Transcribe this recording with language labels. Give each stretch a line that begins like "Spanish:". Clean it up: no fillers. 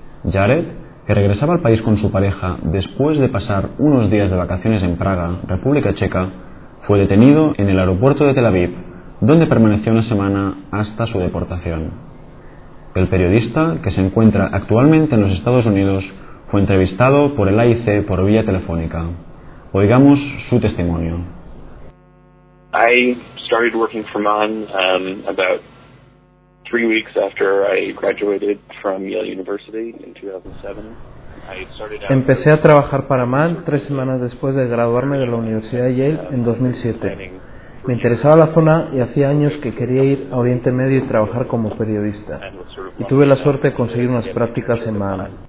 Spanish: Jared, que regresaba al país con su pareja después de pasar unos días de vacaciones en Praga, República Checa, fue detenido en el aeropuerto de Tel Aviv, donde permaneció una semana hasta su deportación. El periodista, que se encuentra actualmente en los Estados Unidos, fue entrevistado por el AIC por vía telefónica. Oigamos su testimonio.
English: I started working for Maan about 3 weeks after I graduated from Yale University in 2007.
Spanish: Empecé a trabajar para Maan 3 semanas después de graduarme de la Universidad de Yale en 2007. Me interesaba la zona y hacía años que quería ir a Oriente Medio y trabajar como periodista. Y tuve la suerte de conseguir unas prácticas en Maan.